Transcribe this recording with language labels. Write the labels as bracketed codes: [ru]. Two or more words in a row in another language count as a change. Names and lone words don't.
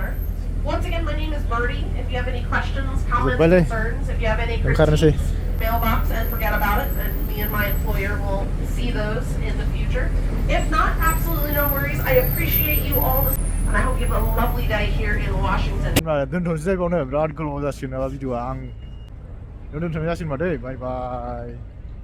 [en] Once again, my name is Birdie. If you have any questions, comments, Bale. concerns, if you have any Currency. critiques, mailbox and forget about it, and me and my employer will see those in the future. If not, absolutely no worries. I appreciate you all, and I hope you have a lovely day here in Washington. [brx] दोनथ'नोसै बावनो बिराद गोलाव जासिगोन नामा भिडिअ'आ आं दोनथ'नाय जासिगोन होनबा दै बाय बाय